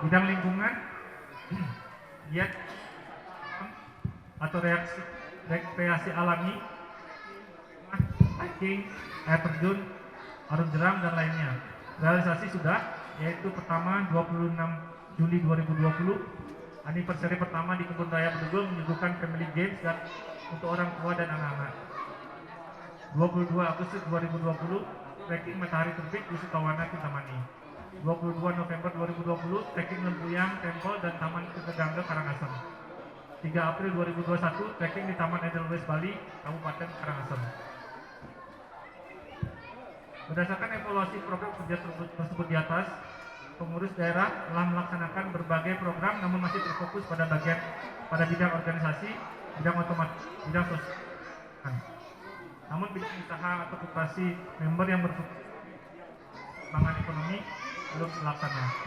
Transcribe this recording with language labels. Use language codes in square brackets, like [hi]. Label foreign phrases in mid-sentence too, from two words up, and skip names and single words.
[id] Bidang lingkungan, giat atau rekreasi alami, hiking, air terjun, arung jeram, dan lainnya. Realisasi sudah, yaitu pertama 26 Juli 2020, anniversary pertama di Kebun Raya Bedugul menyuguhkan [en] family games [id] dan untuk orang tua dan anak-anak. 22 Agustus 2020, trekking matahari terbit di Sukawana Kintamani. 22 November 2020, trekking Lempuyang, Temple, dan Taman Ketegangga Karangasem. 3 April 2021, trekking di Taman Edelweiss Bali, Kabupaten Karangasem. Berdasarkan evaluasi program kerja tersebut di atas, pengurus daerah telah melaksanakan berbagai program namun masih terfokus pada bidang organisasi, bidang otomatis, bidang sosial. Namun bidang usaha atau koperasi member yang berfokus pengembangan ekonomi belum terlaksana.